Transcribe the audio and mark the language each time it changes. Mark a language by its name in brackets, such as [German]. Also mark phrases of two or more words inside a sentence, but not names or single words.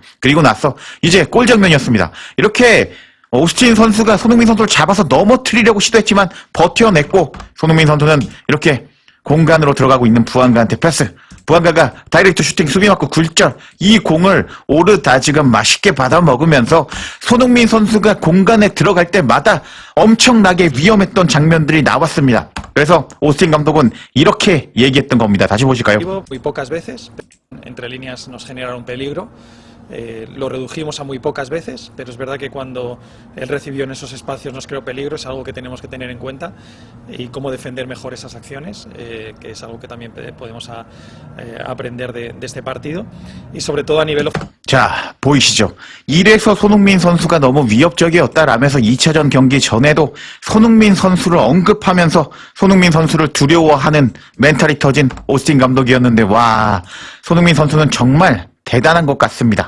[Korean] 그리고 나서 이제 골 장면이었습니다. 이렇게 오스틴 선수가 손흥민 선수를 잡아서 넘어뜨리려고 시도했지만 버텨냈고 손흥민 선수는 이렇게 공간으로 들어가고 있는 부안가한테 패스. 부안가가 다이렉트 슈팅 수비 맞고 굴절. 이 공을 오르다 지금 맛있게 받아 먹으면서 손흥민 선수가 공간에 들어갈 때마다 엄청나게 위험했던 장면들이 나왔습니다. 그래서 오스틴 감독은 이렇게 얘기했던 겁니다. 다시 보실까요? [Spanish] Muy pocas veces, entre líneas nos generaron peligro. Lo redujimos a muy pocas veces, pero es verdad que cuando él recibió en esos espacios nos creó peligro, es algo que tenemos que tener en cuenta y cómo defender mejor esas acciones, que es algo que también podemos aprender de este partido y sobre todo a nivel... [Korean] 자, 보이시죠? 이래서 손흥민 선수가 너무 위협적이었다라면서 2차전 경기 전에도 손흥민 선수를 언급하면서 손흥민 선수를 두려워하는 멘탈이 터진 오스틴 감독이었는데, 와, 손흥민 선수는 정말 대단한 것 같습니다.